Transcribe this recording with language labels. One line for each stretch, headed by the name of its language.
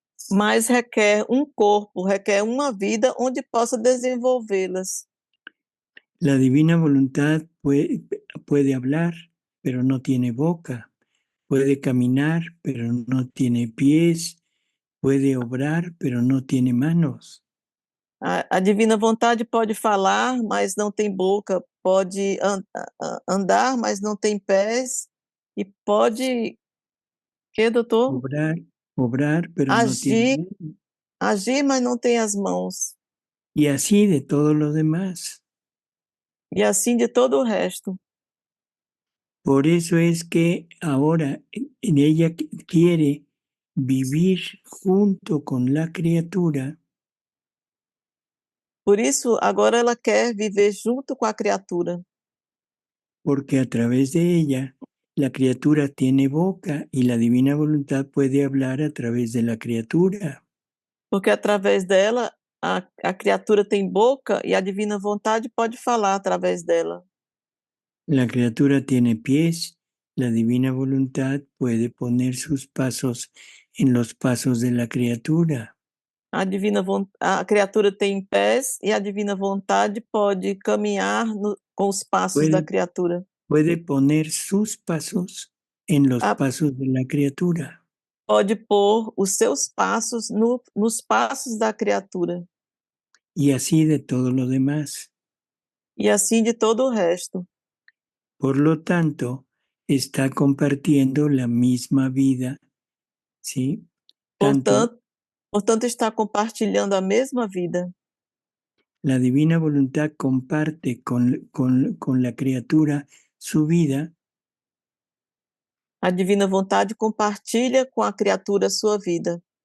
Portuguese: mas requer um corpo, requer uma vida onde possa desenvolvê-las.
Spanish: La divina voluntad puede hablar, pero no tiene boca, puede caminar, pero no tiene pies, puede obrar, pero no tiene manos.
Portuguese: A divina vontade pode falar, mas não tem boca, pode andar, mas não tem pés, e pode, que, doutor?
Spanish: Obrar, pero no tiene manos.
Portuguese: agir, mas não tem as mãos.
Spanish: Y así de todo lo demás.
Portuguese: E assim de todo o resto.
Spanish: Por eso es que ahora en ella quiere vivir junto con la criatura,
Portuguese: Por isso, agora ela quer viver junto com a criatura,
Spanish: porque a través de ella la criatura tiene boca y la divina voluntad puede hablar a través de la criatura.
Portuguese: porque através dela a criatura tem boca e a divina vontade pode falar através dela.
Spanish: La criatura tiene pies, la divina voluntad puede poner sus pasos en los pasos de la criatura.
Portuguese: A criatura tem pés e a divina vontade pode caminhar com os passos da criatura.
Spanish: Puede poner sus pasos en los A, pasos de la criatura.
Portuguese: pode pôr os seus passos nos passos da criatura.
Spanish: Y así de todo lo demás.
Portuguese: E assim de todo o resto.
Spanish: Por lo tanto, está compartiendo la misma vida, ¿sí?
Portuguese: Portanto, está compartilhando a mesma vida.
Spanish: La divina voluntad comparte con la criatura su vida.
Portuguese: A divina vontade compartilha com a criatura sua vida.